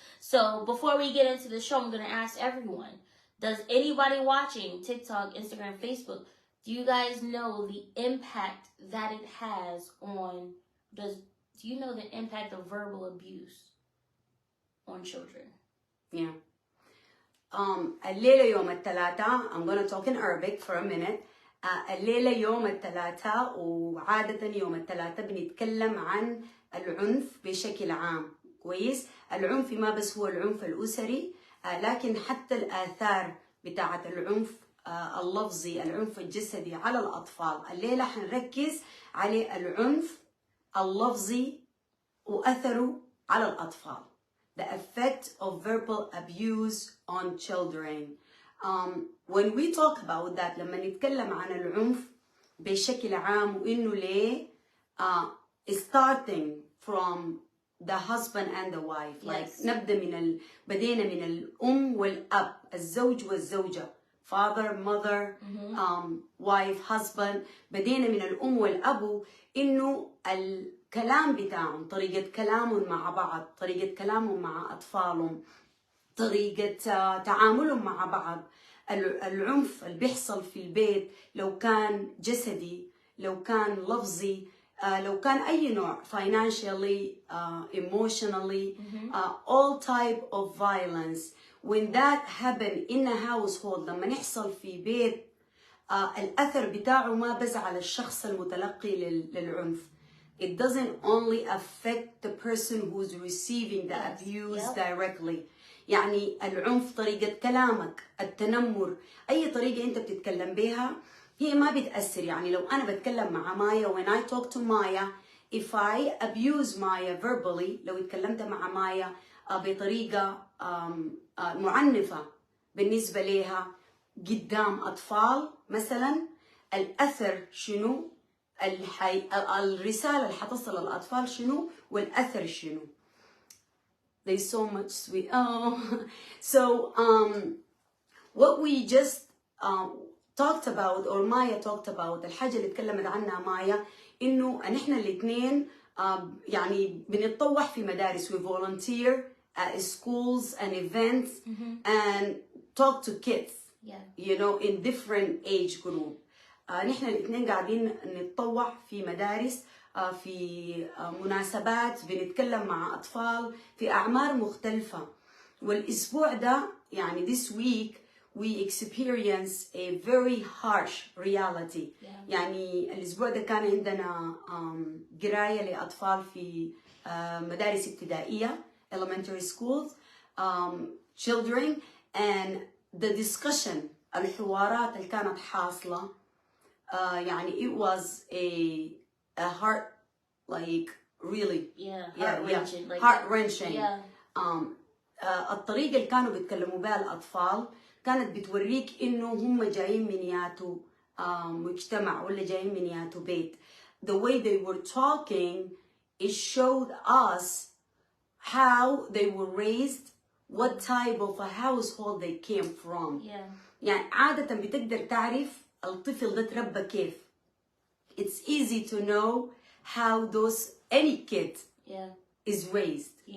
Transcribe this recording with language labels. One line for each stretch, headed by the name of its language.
English: So before we get into the show, I'm going to ask everyone, does anybody watching TikTok, Instagram, Facebook, do you guys know the impact that it has on, do you know the impact of verbal abuse on children? Yeah.
Arabic: الليلة يوم الثلاثاء.
English: I'm gonna talk in Arabic for a minute.
Arabic: الليلة يوم الثلاثاء، وعادة يوم الثلاثاء بنتكلم عن العنف بشكل عام. كويس؟ العنف ما بس هو العنف الأسري، لكن حتى الآثار بتاعة العنف اللفظي، العنف الجسدي على الأطفال. الليلة حنركز على العنف اللفظي وأثره على الأطفال.
English: The effect of verbal abuse on children. When we talk about that,
Arabic: لما نتكلم عن العنف بشكل عام وإنه ليه
English: starting from the husband and the wife. Yes.
Arabic: Like بدينا من الأم والأب، الزوج والزوجة.
English: Father, mother, wife, husband.
Arabic: بدينا من الأم والأب، إنه الكلام بتاعهم، طريقة كلامهم مع بعض، طريقة كلامهم مع أطفالهم، طريقة تعاملهم مع بعض. العنف اللي بيحصل في البيت، لو كان جسدي، لو كان لفظي، لو كان أي نوع،
English: financially, emotionally, all type of violence. When that happen in a household،
Arabic: لما يحصل في بيت، الأثر بتاعه ما بس على الشخص المتلقي للعنف.
English: It doesn't only affect the person who's receiving the abuse directly.
Arabic: يعني العنف طريقة كلامك، التنمر، أي طريقة أنت بتتكلم بها هي ما بتأثر. يعني لو أنا بتكلم مع مايا
English: when I talk to Maya if I abuse
Arabic: مايا verbally، لو اتكلمت مع مايا بطريقة معنفة بالنسبة لها قدام أطفال مثلا، الأثر شنو؟ الرسالة اللي حتصل للأطفال شنو؟ والأثر شنو؟
English: There's so much sweet. Oh, so what we just talked about, or Maya talked about،
Arabic: الحاجة اللي اتكلمت عنها مايا إنه نحن الاثنين يعني بنتطوح في مدارس.
English: We volunteer at schools and events and talk to kids, you know, in different age group.
Arabic: نحن الاثنين قاعدين نتطوح في مدارس، في مناسبات، بنتكلم مع أطفال في أعمار مختلفة. والأسبوع ده يعني
English: this week we experience a very harsh reality.
Arabic: يعني الأسبوع ده كان عندنا قراية لأطفال في مدارس ابتدائية
English: elementary schools, children, and the discussion،
Arabic: الحوارات اللي كانت حاصلة يعني
English: it was a heart, like really heart-wrenching.
Arabic: الطريقة اللي كانوا بيتكلموا بها الأطفال كانت بتوريك إنه هم جايين من ياتو مجتمع ولا جايين من ياتو بيت.
English: The way they were talking, it showed us how they were raised, what type of a household they came from.
Arabic: يعني عادة بتقدر تعرف الطفل ده تربى كيف.
English: It's easy to know how any kid is raised.